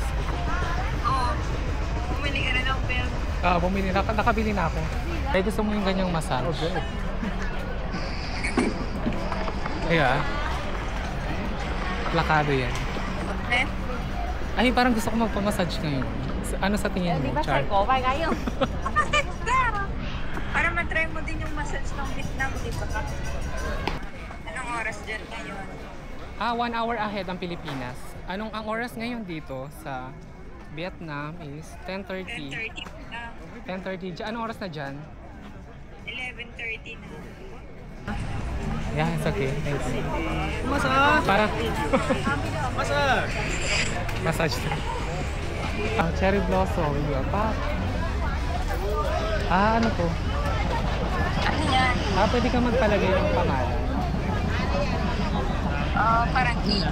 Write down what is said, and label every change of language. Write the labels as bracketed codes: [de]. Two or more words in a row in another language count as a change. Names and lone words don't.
[tl] Bumili ka na ng belt. Bumili na, nakabili na ako. Kaya gusto mo yung ganyang massage. Okay. Ayan. Plakado yan. Ay, parang gusto ko magpamassage ngayon. Ano sa tingin mo, Char? [vi] Ko, vài cái không? [tl] Para matry mo din yung massage ng Vietnam, di ba? Anong oras dyan ngayon? [en] 1 hour ahead [tl] ang Pilipinas. Ang oras ngayon dito sa Vietnam is 10:30. 10:30 na. 10:30. Anong oras na dyan? 11:30 na. [en] Yeah, it's okay. Thanks. Massage. [tl] Para Massage. massage. [en] Cherry blossom. [tl] Diba pa? Ano to? Ano yan? Pwede ka magpalagay ng pangalan. Parang cake.